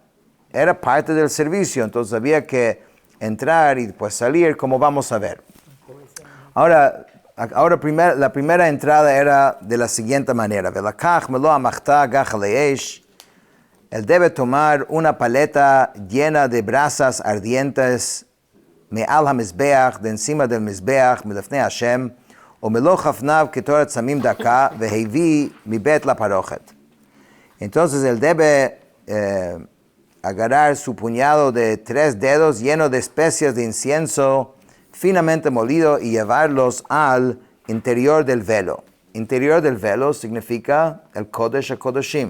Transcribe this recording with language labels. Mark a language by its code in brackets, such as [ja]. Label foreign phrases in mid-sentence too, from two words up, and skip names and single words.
[es] Era parte del servicio, entonces había que entrar y después salir, como vamos a ver. Ahora la primera entrada era de la siguiente manera. Él debe tomar una paleta llena de brasas ardientes [he] מעל המזבח, [es] de encima del mizbeach, [he] מלפני ה' ומלא חפניו קטרת סמים דקה והביא מבית לפרכת. [es] Entonces él debe agarrar su puñado de 3 dedos lleno de especias de incienso finamente molido y llevarlos al interior del velo. Interior del velo significa el [he] קודש הקודשים.